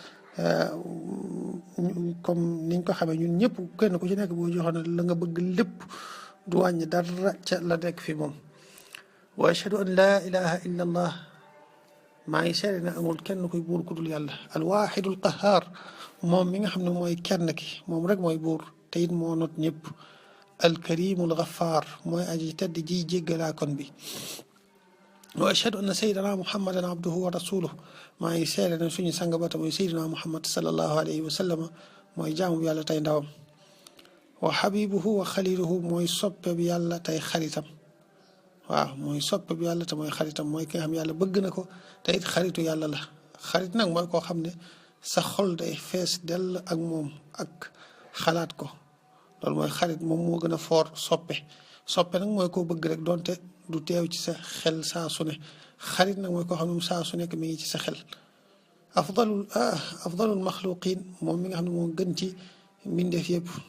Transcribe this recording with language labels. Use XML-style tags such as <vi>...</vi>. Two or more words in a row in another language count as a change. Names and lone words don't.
<wo>comme niñ ko xamee ñun ñëpp kenn ku ci nekk boo joxoon la nga bëgg lépp du wàññi dara ca la nekk fi moom</wo> <ar>وأشهد أن لا إله إلا الله</ar> <wo>maa ngi seede ne amul kenn kuy buur ku dul yàlla</wo> <ar>الواحد القهار</ar> <wo>moom mi nga xam ne mooy kenn ki moom rek mooy buur te it moo not ñëpp</wo> <ar>الكريم الغفار</ar> <wo>mooy aji tedd ji jéggalaa kon bi</wo> <ar>وأشهد أن سيدنا محمدا عبده ورسوله</ar> <wo>maa ngi seede ne suñu sang ba mooy sayyidina muhammad</wo> <ar>صلى الله عليه وسلم</ar> <wo>mooy jaamu bi yàlla tey ndawam</wo> <ar>وحبيبه وخليله</ar> <wo>mooy soppe bi yàlla tey xaritam waaw mooy soppe bi yàlla te mooy xaritam mooy ki nga xam yàlla bëgg na ko te it xaritu yàlla la xarit nag mooy koo xam ne sa xol day fees dell ak moom ak xalaat ko loolu mooy xarit moom moo gën a foor soppe nag mooy koo bëgg rek donte du teew ci sa xel saa su ne xarit nag mooy koo xam ne saa su nekk mi ngi ci sa xel</wo> <ar>أفضل المخلوقين</ar> <wo>moom mi nga xam ne moo gën ci mbindeef yëpp</wo>